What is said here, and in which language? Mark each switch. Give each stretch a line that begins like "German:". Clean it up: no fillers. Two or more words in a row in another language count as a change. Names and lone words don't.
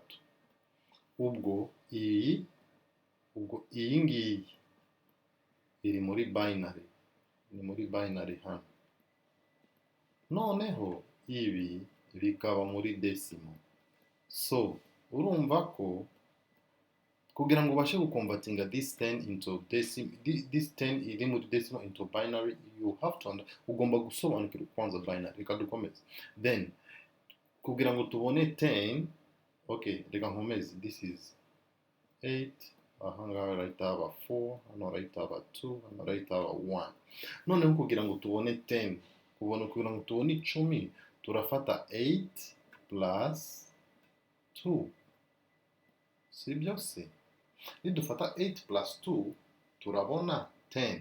Kinyarwanda: Ubwo iyi ngiyi iri muri binary, ni muri binary hano. Noneho ibi bikaba muri decimal. So urumva ko kugira ngo ubashe gukonvatinga
English: this 10 into decimal, this 10
Kinyarwanda: iri muri decimal
English: into binary, you have to
Kinyarwanda: ugomba gusobanukirwa kwanza binary. Reka dukomeze. Then kugira ngo tubone 10, reka nkomeze,
English: this is 8,
Kinyarwanda: aha ngaha right haba 4, hano right haba 2, hano right haba 1. Noneho kugira ngo tubone 10, kugira ngo tubone 10, turafata 8 plus 2. Sibyo se? Nidufata 8 plus 2 turabona 10.